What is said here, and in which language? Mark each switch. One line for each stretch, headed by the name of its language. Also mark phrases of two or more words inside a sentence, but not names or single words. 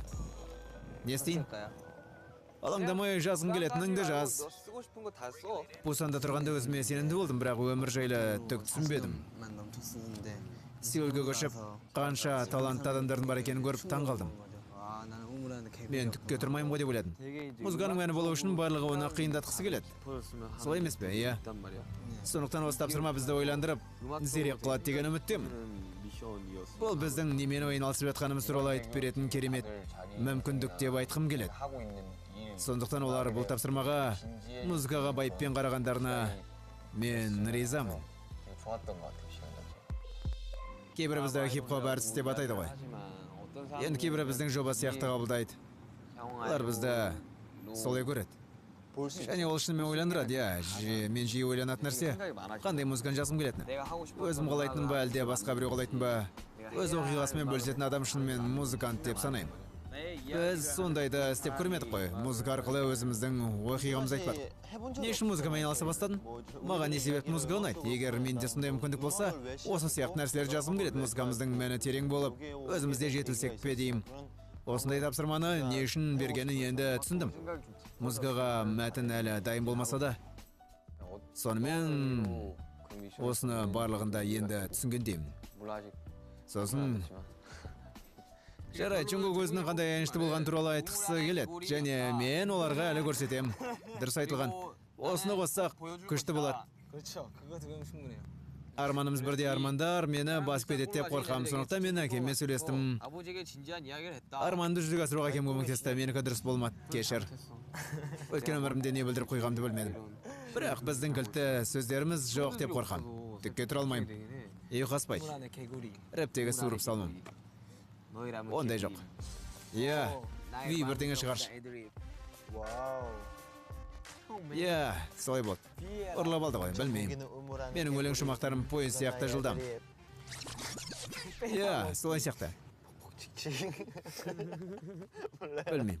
Kazakh: Не істейін? Алаңдамай жазғың келетініңді жаз. Пусанда тұрғанда өзіме сенімді болдым, бірақ өмір жайлы түк түсінбедім. Сеулге көшіп, қанша талантты адамдардың бар екенін көріп таң қалдым.
Korean: 몰랐는데 개구리.
Kazakh: Мен түкке тұрмаймын ғой деп ойладым. Музыканың мәні болу үшін барлығы оны қиындатқысы келеді. Солай емес пе, иә?
Korean: 있단 말이야.
Kazakh: Сондықтан осы тапсырма бізді ойландырып, зерек қылады деген үміттемін.
Korean: 미션이었어.
Kazakh: Бұл біздің немен айналысып жатқанымыз туралы айтып беретін керемет мүмкіндік деп айтқым келеді.
Korean: 하고 있는 일
Kazakh: Сондықтан олар бұл тапсырмаға, музыкаға байыппен қарағандарына мен ризамын.
Korean: 되게 좋았던 것 같아요 시간 자체.
Kazakh: Кейбірі бізді хип-хоп әртіс деп атайды ғой.
Korean: 하지만 어떤
Kazakh: Енді кейбірі біздің жоба сияқты қабылдайды. Олар бізді солай көреді.
Korean: 볼수
Kazakh: Және ол шынымен ойландырады, иә. Мен жиі ойланатын нәрсе, қандай музыканы жазғым келетіні.
Korean: 내가 하고 싶은
Kazakh: Өзім қалайтын ба, әлде басқа біреу қалайтын ба? Өз оқиғасымен бөлісетін адам шынымен музыкант деп санаймын. Біз сондайды істеп көрмедік қой. Музыка арқылы өзіміздің оқиғамызды айтпадық. Не үшін музыкамен айналыса бастадым? Маған не себепті музыка ұнайды? Егер менде сондай мүмкіндік болса, осы сияқты нәрселер жазғым келеді. Музыкамыздың мәні терең болып, өзімізде жетілсек пе деймін. Осындай тапсырманы не үшін бергенін енді түсіндім. Музыкаға мәтін әлі дайын болмаса да, сонымен осыны барлығында енді түсінгендеймін.
Korean: 물론 아직
Kazakh: Сосын жарайды, Джунгук өзінің қандай әншті болған туралы айтқысы келеді, және мен оларға әлі көрсетем. Дұрыс айтылған. Осыны қоссақ, күшті болады.
Korean: 그렇죠. 그거 들으면 충분해요.
Kazakh: Арманымыз бірдей армандар, мені басып кетеді деп қорқамын. Сондықтан мен әкеммен сөйлестім.
Korean: 아버지에게 진지한 이야기를 했다.
Kazakh: Арманды жүзеге асыруға әкем көмектесті. Менікі дұрыс болмады, кешір. Өткен өмірімде не білдіріп қойғанымды білмедім. Бірақ біздің кілтті сөздеріміз жоқ деп қорқамын. Түкке тұра алмаймын. Ұйқаспайды.
Korean: 안에 개구리.
Kazakh: Рэптегі суырып салмам.
Korean: 너희라면
Kazakh: Ондай жоқ. Иә, Ви бірдеңе шығаршы.
Korean: 와우.
Kazakh: Иә, солай болды. Ұрлап алды ғой, білмеймін. Менің өлең шумақтарым поезд сияқты жылдам. Иә, солай сияқты. Білмеймін.